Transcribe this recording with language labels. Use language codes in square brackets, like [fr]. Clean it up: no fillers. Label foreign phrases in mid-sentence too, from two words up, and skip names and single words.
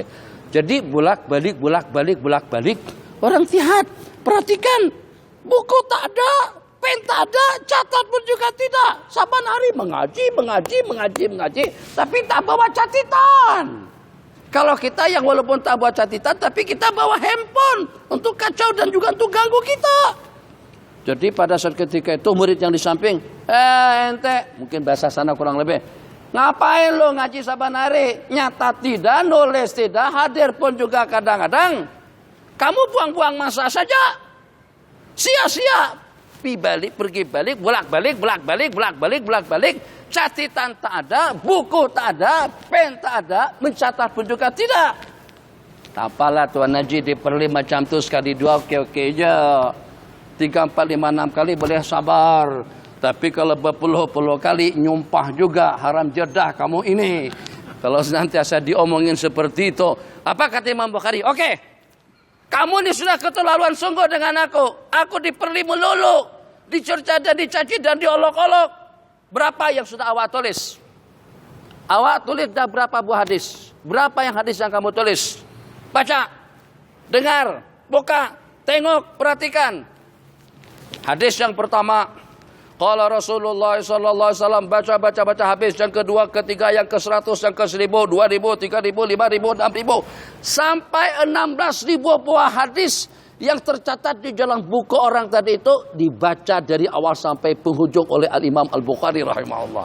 [ms] Jadi bolak balik, orang lihat, perhatikan, buku tak ada, pen tak ada, catat pun juga tidak. Saban hari mengaji, tapi tak bawa catatan. Kalau kita yang walaupun tak bawa catatan, tapi kita bawa handphone untuk kacau dan juga untuk ganggu kita. Jadi pada saat ketika itu murid yang di samping, ente, mungkin bahasa sana kurang lebih, [id] ngapain lo ngaji saban hari? Nyata tidak, nulis tidak, hadir pun juga kadang-kadang. [ms] Kamu buang-buang masa saja. Sia-sia. Pergi balik, bolak-balik. Catatan tak ada, buku tak ada, pen tak ada, mencatat pun juga tidak. Apalah Tuan Haji diperli macam tu sekali dua oke je. 3, 4, 5, 6 kali boleh sabar. Tapi kalau berpuluh-puluh kali nyumpah juga haram jedah kamu ini. [id] Kalau senantiasa diomongin seperti itu. [ms] Apa kata Imam Bukhari? Oke. Kamu ini sudah keterlaluan sungguh dengan aku. Aku diperli melulu. Dicerca dan dicaci dan diolok-olok. Berapa yang sudah awak tulis? Awak tulis dah berapa buah hadis? Berapa yang hadis yang kamu tulis? Baca. Dengar. Buka. Tengok. Perhatikan. Hadis yang pertama, [ar] قال رسول الله صلى الله عليه وسلم, [ms] baca habis. Yang kedua, ketiga, yang ke-100, yang ke-1000, 2000, 3000, 5000, 6000 sampai 16000 buah hadis yang tercatat di dalam buku orang tadi itu dibaca dari awal sampai penghujung oleh Al-Imam Al-Bukhari rahimahullah.